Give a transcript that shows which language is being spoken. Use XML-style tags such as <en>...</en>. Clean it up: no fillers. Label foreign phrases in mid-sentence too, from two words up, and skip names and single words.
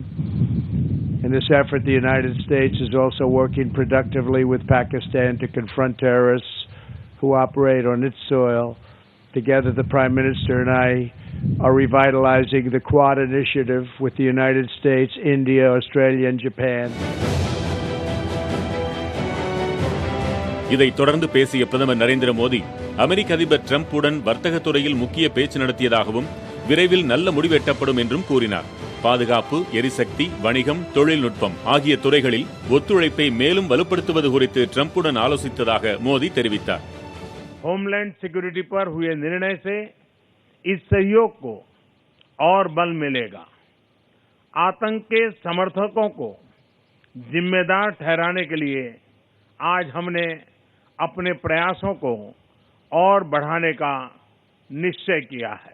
<en>In this effort, the United States is also working productively with Pakistan to confront terrorists who operate on its soil. Together, the Prime Minister and I are revitalizing the Quad initiative with the United States, India, Australia and Japan.</en> <ta>இதைத் தொடர்ந்து பேசிய பிரதமர் நரேந்திர மோடி அமெரிக்க அதிபர் டிரம்புடன் வர்த்தகத் துறையில் முக்கிய பேச்சு நடத்தியதாகவும் விரைவில் நல்ல முடிவு எட்டப்படும் என்றும் கூறினார். பாதுகாப்பு, எரிசக்தி, வணிகம், தொழில்நுட்பம் ஆகிய துறைகளில் ஒத்துழைப்பை மேலும் வலுப்படுத்துவது குறித்து டிரம்புடன் ஆலோசித்ததாக மோடி தெரிவித்தார்.</ta> <en>homeland security</en> <hi>पर हुए निर्णय से इस सहयोग को और बल मिलेगा. आतंक के समर्थकों को जिम्मेदार ठहराने के लिए आज हमने अपने प्रयासों को और बढ़ाने का निश्चय किया है.</hi>